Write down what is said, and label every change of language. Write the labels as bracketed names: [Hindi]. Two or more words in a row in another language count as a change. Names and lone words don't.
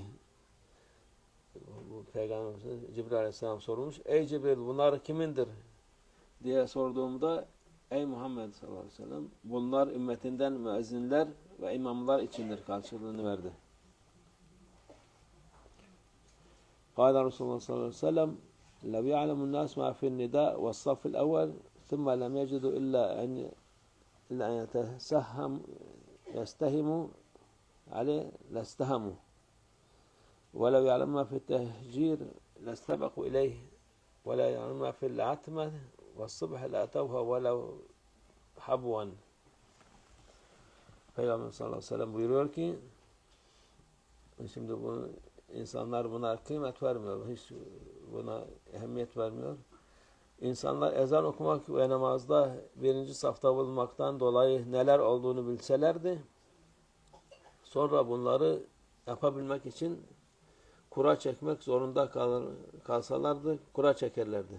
[Turkish] Peygamber Cibril Aleyhisselam sormuş. Ey Cibril bunlar kimindir? Diye sorduğumda ey Muhammed [Arabic] صلى الله عليه وسلم [Turkish] bunlar ümmetinden müezzinler ve imamlar içindir karşılığını verdi. [Arabic] قال رسول الله صلى الله عليه وسلم لو يعلم الناس ما في النداء والصف الأول ثم لم يجدوا إلا أن يستهموا عليه لاستهموا ولو يعلم ما في التهجير لاستبقوا إليه ولا يعلم ما في العتمة والصبح لأتوها ولو حبوا. [Turkish] Peygamber [Arabic] صلى الله عليه وسلم [Turkish] buyuruyor ki şimdi bu insanlar buna kıymet vermiyor. Hiç buna ehemmiyet vermiyor. İnsanlar ezan okumak ve namazda birinci safta bulunmaktan dolayı neler olduğunu bilselerdi, sonra bunları yapabilmek için kura çekmek zorunda kalsalardı, kura çekerlerdi.